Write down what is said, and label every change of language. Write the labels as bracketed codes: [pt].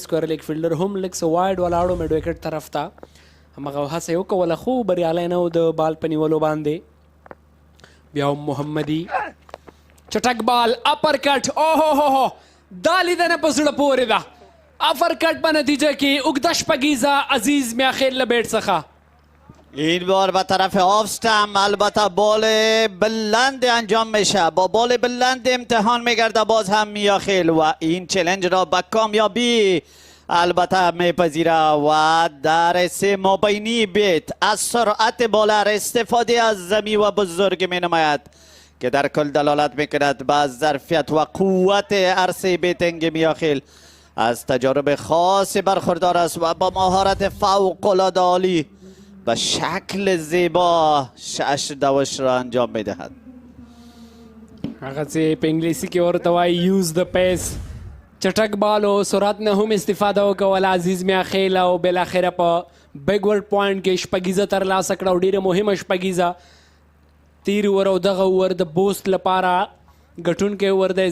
[ps] سکویر لیګ فیلډر هم لږ څه وایډ ولاړو میډ وکټ طرف ته. همغه هڅه یې وکوله خو بریالی نه و د بال په نیولو باندې. بیا هم محمدي چټک بال اپر کټ. اوهو دا لیدنه په زړه پورې ده. اپر کټ په نتیجه کې اوږده شپږیزه عزیز میاخیل له بیټ څخه. [fa] این بار به طرف آفستم البته بال بلند انجام میشه. با بال بلند امتحان میگرده باز هم میاخیل و این چلنج را به کامیابی البته میپذیره و در سه مابینی بیت از سرعت بالر استفاده از زمین و بزرگ می نماید که در کل دلالت میکند به ظرفیت و قوت عرصه بیتنگ میاخیل. از تجارب خاص برخوردار است و با مهارت فوق العاده عالی به شکل زیبا 6 دوش را انجام میدهد. [ps] هغه چې په انګلیسي کې ورته وایي [en] Use the pace. [ps] چټک بال او سرعت نه هم استفاده وکوله عزیز میاخیل او بالاخره په بیکورډ پوینټ کې شپږیزه ترلاسه کړه او ډېره مهمه شپږیزه. تیر اوور او دغه اوور د بوست لپاره ګټونکی اوور دی.